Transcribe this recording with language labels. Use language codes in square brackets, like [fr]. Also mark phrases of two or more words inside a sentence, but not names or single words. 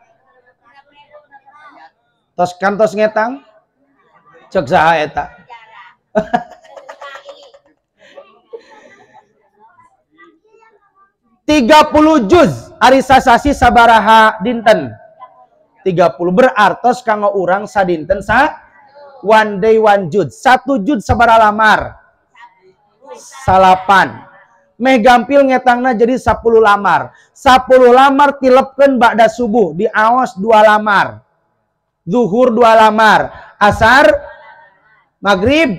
[su] Tos kantos ngetang? Cek saha eta? 30 juz. Ari sasasi sabaraha dinten? 30. Berartos kanggo urang sadinten [en] one day one [su] juz. 1 juz sabaraha lamar? 8. Meh gampil ngetangna jadi 10 lamar. 10 lamar tilepkeun ba'da subuh, diaos 2 lamar. Zuhur 2 lamar, asar, maghrib.